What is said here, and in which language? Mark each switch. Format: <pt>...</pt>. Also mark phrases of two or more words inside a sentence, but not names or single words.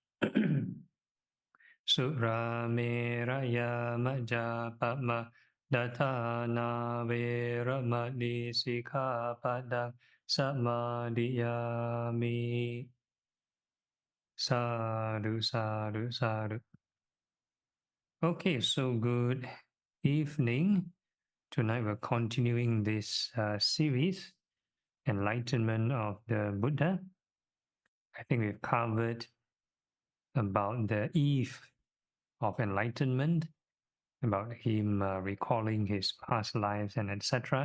<pi>Surameraya majjapama datthāna veramani sikkhapadang samadhiyāmi. Sadhu, sadhu, sadhu.</pi> <en>Okay, so good evening. Tonight we're continuing this series, Enlightenment of the Buddha. I think we've covered about the eve of enlightenment, about him recalling his past lives and etc.</en>